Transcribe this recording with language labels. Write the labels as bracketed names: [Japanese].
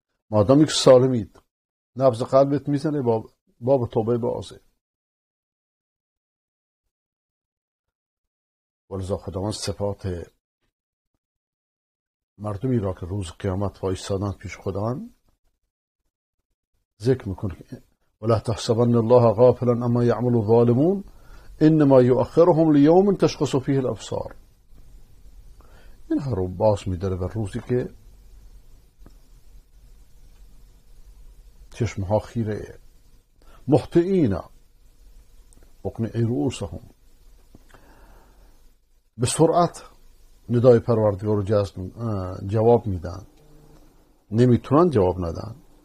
[Persian] مادامی که سالمید، نبض قلبت میزنه، باب توبه بازه. ولذا خداوند صفات مردمی را که روز قیامت وایسادند پیش خداوند ذکر میکنه. [Arabic] ولا تحسبن الله غافلا اما يعمل الظالمون انما يؤخرهم ليوم تشخص فيه الابصار. [Persian] اینها رو باز میداره به روزی که چشمها خیره. [Arabic] مهطعین مقنعی رؤوسهم، [Persian] به سرعت ندای پروردگار رو جواب میدن، نمیتونن جواب ندن.